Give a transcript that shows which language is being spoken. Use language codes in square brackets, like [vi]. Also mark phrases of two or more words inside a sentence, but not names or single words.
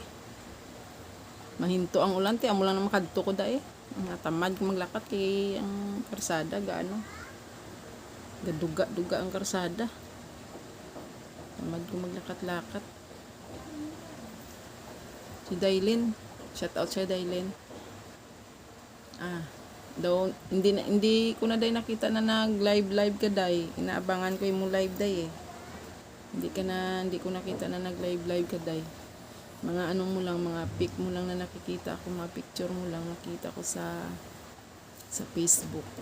[hil] Mahinto ang ulan amo lang na makadto ko da eh. Tamad ko maglakat kay ang karsada gaduga ang karsada. Tamad ko maglakat-lakat. Si Dailin, [en] shout out [hil] siya Dailin. [tl] Hindi ko na day nakita na nag-live ka day. Inaabangan ko yung live day eh. Hindi ko nakita na nag-live ka day. Mga mo lang, mga pic mo lang na nakikita ako, mga picture mo lang nakita ko sa Facebook.